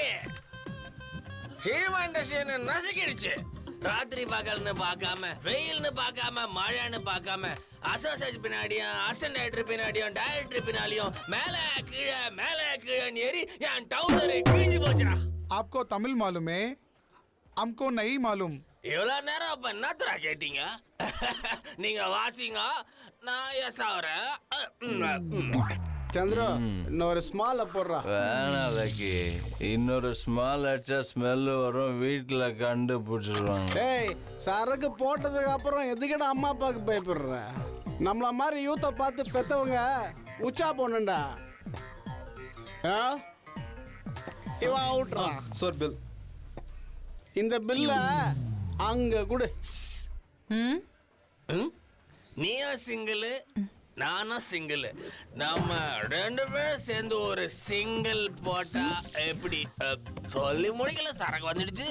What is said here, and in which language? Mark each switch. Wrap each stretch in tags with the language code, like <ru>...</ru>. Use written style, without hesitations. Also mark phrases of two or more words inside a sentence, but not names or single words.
<en>cinema industry</en> <ta>நசுக்கிடுச்சு. ராத்திரி பகல்னு பார்க்காம, வெயில்னு பார்க்காம, மழைன்னு பார்க்காம, அசோசியேட் பின்னாடியும்,</ta> <en>assistant director</en> <ta>பின்னாடியும், டைரக்டர் பின்னாடியும் மேலே கீழே ஏறி என் டவுசரை கிழிஞ்சு போச்சுடா.</ta> <hi>आपको तमिल मालूम है, हमको नहीं मालूम.</hi> <ta>இவ்வளவு நேரம் அப்ப என்னத்தரா கேட்டீங்க? நீங்க வாசிங்க, நான் எஸ் ஆகிறேன். சந்திரா, இன்னொரு ஸ்மால போடுறா. வேணாம் லக்கி, இன்னொரு ஸ்மால் அடிச்சா ஸ்மெல் வரும், வீட்டுல கண்டுபிடிச்சிருவாங்க. டேய், சரக்கு போட்டதுக்கு அப்புறம் எதுக்கிட்ட அம்மா அப்பாவுக்கு பயப்படுற? நம்மள மாதிரி யூத்தை பார்த்து பெத்தவங்க உச்சா போனண்டா. இவன் அவுட்றான்.</ta> <en>Sir bill.</en> <ta>இந்த பில்ல அங்க கொடு. நீயும் சிங்கிள், நானும் சிங்கிள். நம்ம 2 பேரும் சேர்ந்து ஒரு சிங்கிள் போட்டா எப்படி? சொல்லி முடிக்கல, சரக்கு வந்துடுச்சு.</ta>